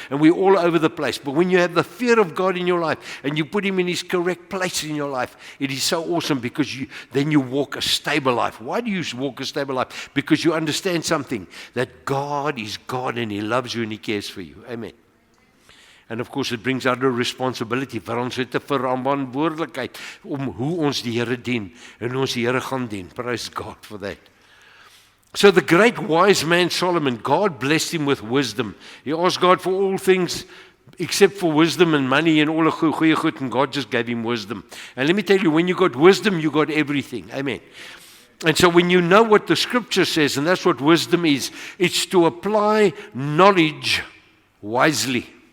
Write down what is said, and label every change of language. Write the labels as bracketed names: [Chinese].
[English] And we're all over the place. But when you have the fear of God in your life and you put Him in His correct place in your life, it is so awesome because then you walk a stable life. Why do you walk a stable life? Because you understand something, that God is God and He loves you and He cares for you. Amen. And of course it brings out a responsibility [Afrikaans] vir ons het 'n verantwoordelikheid om hoe ons die Here dien en ons die Here gaan dien. [English] Praise God for that. So the great wise man Solomon, God blessed him with wisdom. He asked God for all things except for wisdom and money and all the [Afrikaans] goeie goed, [English] and God just gave him wisdom. And let me tell you, when you got wisdom, you got everything. Amen. And so when you know what the scripture says, and that's what wisdom is, it's to apply knowledge wisely.